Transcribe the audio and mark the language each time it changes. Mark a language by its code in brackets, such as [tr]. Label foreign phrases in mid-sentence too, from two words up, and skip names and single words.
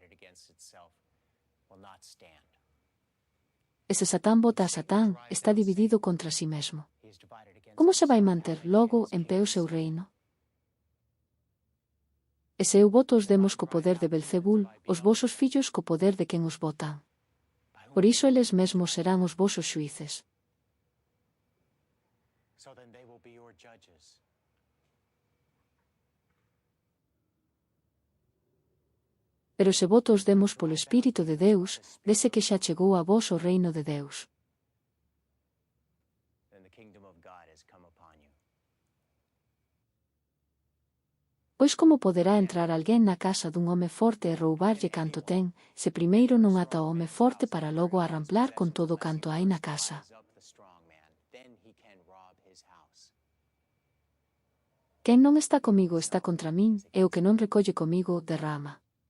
[gl] E se Satán bota a Satán, está dividido contra si mesmo. Como se vai manter, logo, en pé o seu reino? E se eu boto os demos co poder de Belzebul, os vosos fillos co poder de quen os botan. Por iso eles mesmos serán os vosos xuíces. [en] So then they will be your judges. [gl] Pero se voto os demos polo Espírito de Deus, dese que xa chegou a vos o reino de Deus. [en] Then the kingdom of God has come upon you. [gl] Pois como poderá entrar alguén na casa dun home forte e roubarlle canto ten, se primeiro non ata o home forte para logo arramplar con todo canto hai na casa? [en] Up the strong man, then he can rob his house. [gl] Quen non está comigo está contra min, e o que non recolle comigo derrama.